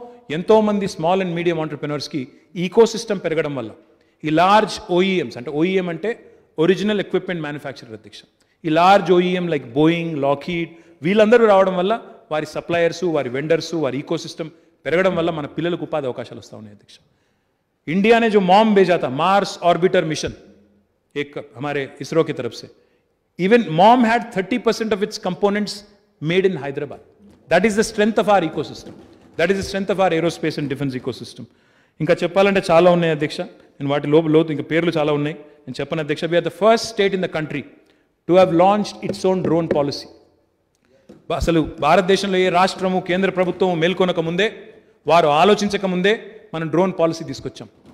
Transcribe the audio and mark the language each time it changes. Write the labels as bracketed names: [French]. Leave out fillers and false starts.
[Telugu] ఎంతోమంది small and medium ఆంటర్ప్రినర్స్కి ecosystem పెరగడం వల్ల ఈ లార్జ్ ఓఈఎంస్ అంటే ఓఈఎం అంటే ఒరిజినల్ ఎక్విప్మెంట్ మ్యానుఫ్యాక్చరర్ అధ్యక్ష, ఈ లార్జ్ ఓఈఎం లైక్ బోయింగ్, లాకీడ్ వీళ్ళందరూ రావడం వల్ల వారి సప్లయర్సు, వారి వెండర్సు, వారి ఈకోసిస్టమ్ పెరగడం వల్ల మన పిల్లలకు ఉపాధి అవకాశాలు వస్తూ ఉన్నాయి అధ్యక్ష. [Hindi] इंडिया ने जो मॉम भेजा था मार्स ऑर्बिटर मिशन एक हमारे इसरो की तरफ से, [English] Even MOM had 30% of its components made in Hyderabad. That is the strength of our ecosystem, that is the strength of our aerospace and defence ecosystem. [Telugu] ఇంకా చెప్పాలంటే చాలా ఉన్నాయి అధ్యక్ష, నేను వాటి లోతు ఇంకా పేర్లు చాలా ఉన్నాయి, నేను చెప్పను అధ్యక్ష. [English] We are the first state in the country to have launched its own drone policy. [Telugu] అసలు భారతదేశంలో ఏ రాష్ట్రము కేంద్ర ప్రభుత్వం మేల్కొనక ముందే, వారు ఆలోచించక ముందే మనం డ్రోన్ పాలసీ తీసుకొచ్చాం.